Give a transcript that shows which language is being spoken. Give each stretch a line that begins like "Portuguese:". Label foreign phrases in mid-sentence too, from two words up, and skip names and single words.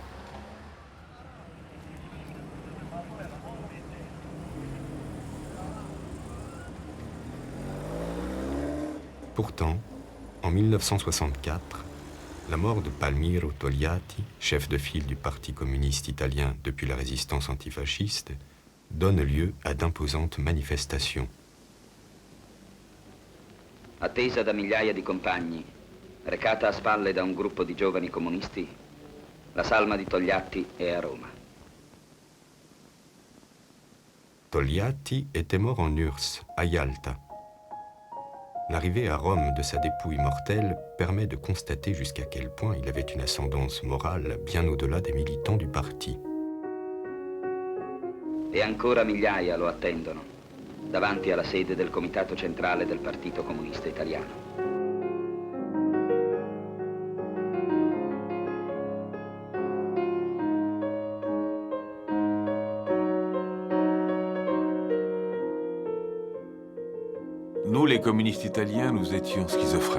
French: Pourtant, en 1964, la mort de Palmiro Togliatti, chef de file du Parti communiste italien depuis la résistance antifasciste, donne lieu à d'imposantes manifestations.
Italian: Attesa da migliaia di compagni, recata a spalle da un gruppo di giovani comunisti, la salma di Togliatti è a Roma.
French: Togliatti était mort en URSS, à Yalta. L'arrivée à Rome de sa dépouille mortelle permet de constater jusqu'à quel point il avait une ascendance morale bien au-delà des militants du parti.
Italian: E ancora migliaia lo attendono, davanti alla sede del Comitato Centrale del Partito Comunista Italiano.
French: Nous, les communistes italiens, nous étions schizophrènes.